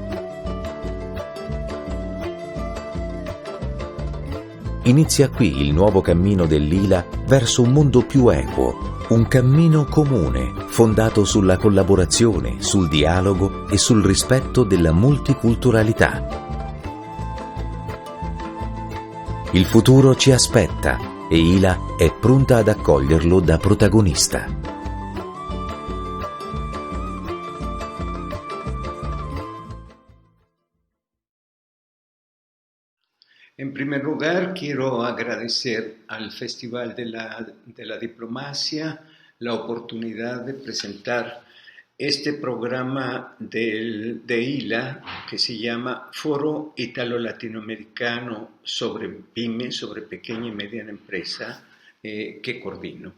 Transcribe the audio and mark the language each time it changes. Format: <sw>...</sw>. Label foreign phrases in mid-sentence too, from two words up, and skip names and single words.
<it>Inizia qui il nuovo cammino dell'ILA verso un mondo più equo, un cammino comune, fondato sulla collaborazione, sul dialogo e sul rispetto della multiculturalità. Il futuro ci aspetta e ILA è pronta ad accoglierlo da protagonista.</it> <es>En primer lugar, quiero agradecer al Festival de la Diplomacia la oportunidad de presentar este programa de ILA que se llama Foro Italo-Latinoamericano sobre Pymes, sobre pequeña y mediana empresa, que coordino.</es>